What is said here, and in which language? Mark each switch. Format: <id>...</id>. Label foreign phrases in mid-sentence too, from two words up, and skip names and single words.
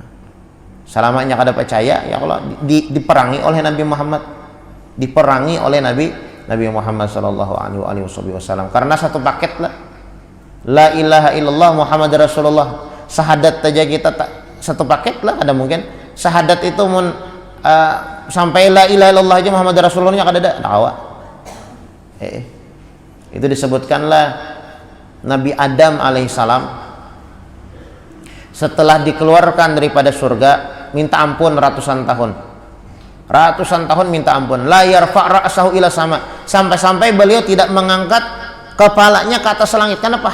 <bjn>Selamanya kada percaya,</bjn> <ar>يا الله</ar> <bjn>diperangi oleh Nabi Muhammad. Diperangi oleh Nabi Muhammad</bjn> <ar>صلى الله عليه وسلم,</ar> <bjn>karena satu paket lah,</bjn> <ar>لا إله إلا الله محمد رسول الله.</ar> <bjn>Syahadat saja kita satu paket lah, ada mungkin syahadat itu sampai</bjn> <ar>لا إله إلا الله</ar> <bjn>aja</bjn> <ar>محمد رسول الله</ar> <bjn>kada ada dakwah.</bjn> <id>Itu disebutkanlah Nabi Adam alaihissalam setelah dikeluarkan daripada surga minta ampun ratusan tahun minta ampun,</id> <ar>لا يرفع رأسه إلى السماء,</ar> <id>sampai-sampai beliau tidak mengangkat kepalanya ke atas langit. Kenapa?</id>